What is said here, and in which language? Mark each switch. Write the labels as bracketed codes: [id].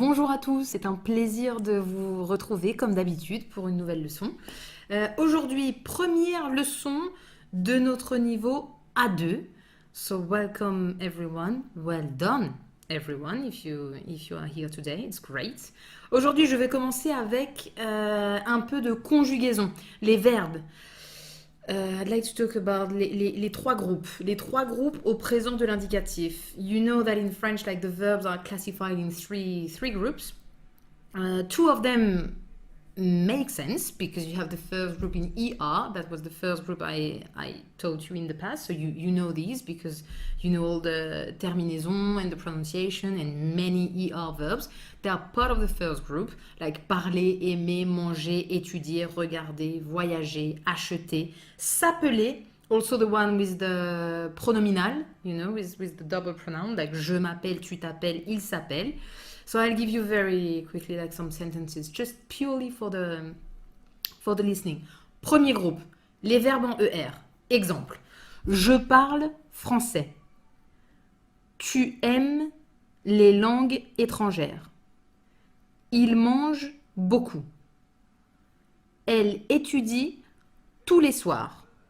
[fr] à tous, c'est un plaisir de vous retrouver comme d'habitude pour une nouvelle leçon. Aujourd'hui, première leçon de notre niveau A2. [en] So welcome everyone, well done everyone if you are here today, it's great. [fr] Aujourd'hui, je vais commencer avec un peu de conjugaison, les verbes. [en] I'd like to talk about [fr] les trois groupes. Les trois groupes au présent de l'indicatif. [en] You know that in French, like the verbs are classified in three groups. Two of them make sense because you have the first group in ER. That was the first group I taught you in the past. So you know these because you know all the terminaison and the pronunciation and many ER verbs. They are part of the first group, like [fr] parler, aimer, manger, étudier, regarder, voyager, acheter, s'appeler. [en] Also the one with the pronominal, you know, with the double pronoun, like [fr] je m'appelle, tu t'appelles, il s'appelle. [en] So I'll give you very quickly like some sentences, just purely for the listening. [fr] Premier groupe, les verbes en ER. Exemple, je parle français. Tu aimes les langues étrangères. Il mange beaucoup. Elle étudie tous les soirs.